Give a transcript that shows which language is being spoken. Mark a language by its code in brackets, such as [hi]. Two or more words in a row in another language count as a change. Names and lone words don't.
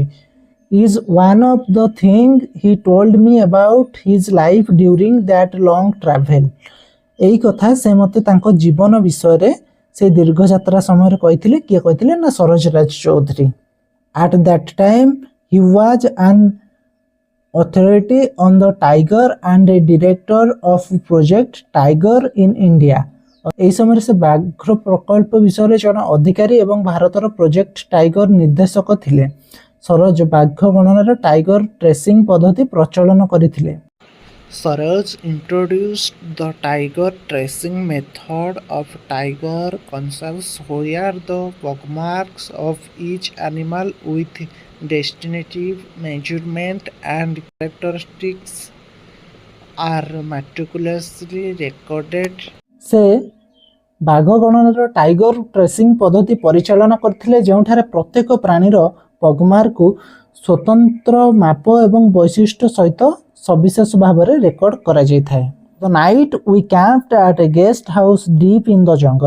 [en] is one of the thing he told me about his life during that long travel। [or] ଏହି କଥା ସେ ମୋତେ ତାଙ୍କ ଜୀବନ ବିଷୟରେ ସେ ଦୀର୍ଘ ଯାତ୍ରା ସମୟରେ କହିଥିଲେ। କିଏ କହିଥିଲେ ନା ସରୋଜ ରାଜ ଚୌଧୁରୀ। [en] at that time he was an authority on the tiger and a director of project tiger in India। [or] ଏହି ସମୟରେ ସେ ବ୍ୟାଘ୍ର ପ୍ରକଳ୍ପ ବିଷୟରେ ଜଣେ ଅଧିକାରୀ ଏବଂ ଭାରତର ପ୍ରୋଜେକ୍ଟ ଟାଇଗର ନିର୍ଦ୍ଦେଶକ ଥିଲେ। ସରୋଜ ବାଘ ଗଣନାର [en] tiger tracing [or] ପଦ୍ଧତି ପ୍ରଚଳନ କରିଥିଲେ। [en] ସରୋଜ introduced the tiger tracing method of tiger conserves where the pugmarks of each animal with distinctive measurement and characteristics are meticulously recorded। [or] ସେ ବାଘ ଗଣନାର [en] tiger tracing [or] ପଦ୍ଧତି ପରିଚାଳନା କରିଥିଲେ, ଯେଉଁଠାରେ ପ୍ରତ୍ୟେକ ପ୍ରାଣୀର ପଗମାର୍କକୁ ସ୍ୱତନ୍ତ୍ର ମାପ ଏବଂ ବୈଶିଷ୍ଟ୍ୟ ସହିତ ସବିଶେଷ ଭାବରେ ରେକର୍ଡ କରାଯାଇଥାଏ। [en] The night we camped at a guest house deep in the jungle.